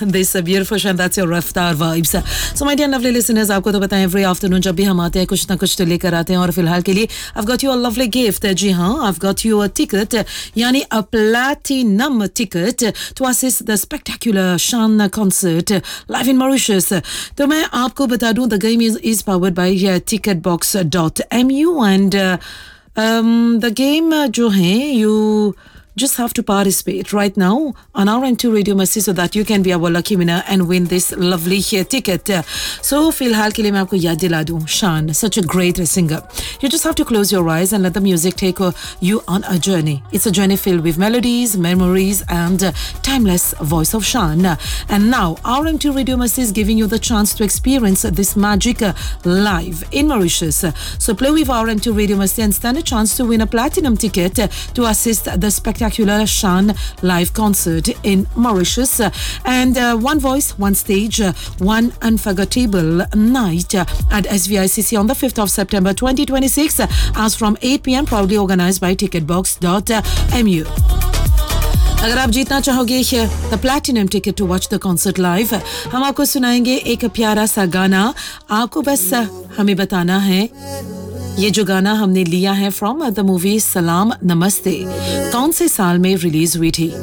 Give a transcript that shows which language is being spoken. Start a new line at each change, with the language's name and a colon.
English: This beautiful शाम, that's your Raftaar vibes. So my dear lovely listeners,
Hindi: आपको तो बताएं
English: every afternoon
Hindi: जब भी हम आते हैं कुछ ना कुछ तो लेकर आते हैं. और फिलहाल के लिए
English: I got you a lovely gift.
Hindi: जी हाँ,
English: I got you a ticket,
Hindi: यानी
English: A platinum ticket to assist the spectacular Shaan concert live in Mauritius.
Hindi: तो मैं आपको बता दूं,
English: The game is powered by ticket box .mu. And the game
Hindi: jo hai,
English: you just have to participate right now on our N2 Radio Mercy so that you can be our lucky winner and win this lovely ticket.
Hindi: So filhal ke liye main aapko yaad dila dun, Shan,
English: such a great singer. You just have to close your eyes and let the music take you on a journey. It's a journey filled with melodies, memories and timeless voice of Shan. And now our N2 Radio Mercy is giving you the chance to experience this magic live in Mauritius. So play with our N2 Radio Mercy and stand a chance to win a platinum ticket to assist the spectacular Shan live concert in Mauritius. And one voice, one stage, one unforgettable night at SVICC on the 5th of September 2026, as from 8 p.m. proudly organized by ticketbox.mu.
Hindi: अगर आप जीतना चाहोगे
English: the platinum ticket to watch the concert live,
Hindi: हम आपको सुनाएंगे एक प्यारा सा गाना. आपको बस हमें बताना है, ये जो गाना हमने लिया है
English: from the movie
Hindi: सलाम नमस्ते, कौन से साल में रिलीज हुई थी?